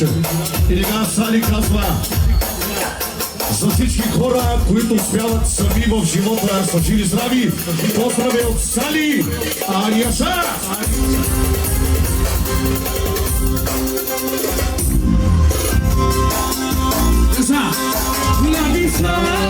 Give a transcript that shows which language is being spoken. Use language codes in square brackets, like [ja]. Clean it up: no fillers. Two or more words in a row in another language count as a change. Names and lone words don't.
[bg] И сега Сали казва за всички хора, които успяват сами в живота, са живи здрави. Поздрави от Сали! Яша! Яша! Нависна!